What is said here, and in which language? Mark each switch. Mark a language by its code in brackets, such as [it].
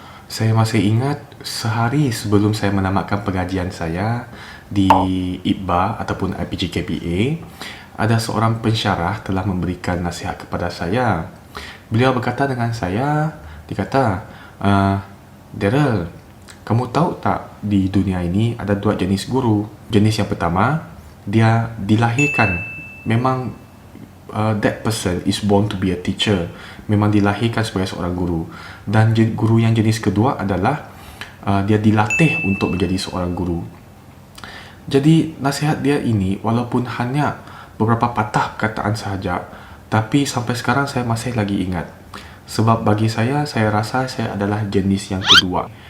[ms] Saya masih ingat sehari sebelum saya menamatkan pengajian saya di IPBA ataupun IPG KPA, ada seorang pensyarah telah memberikan nasihat kepada saya. Beliau berkata dengan saya, dikata, Daryl, kamu tahu tak di dunia ini ada dua jenis guru. Jenis yang pertama, dia dilahirkan. Memang [en] that person is born to be a teacher. [ms] Memang dilahirkan sebagai seorang guru. Dan guru yang jenis kedua adalah dia dilatih untuk menjadi seorang guru. Jadi nasihat dia ini walaupun hanya beberapa patah perkataan sahaja, tapi sampai sekarang saya masih lagi ingat. Sebab bagi saya rasa saya adalah jenis yang kedua.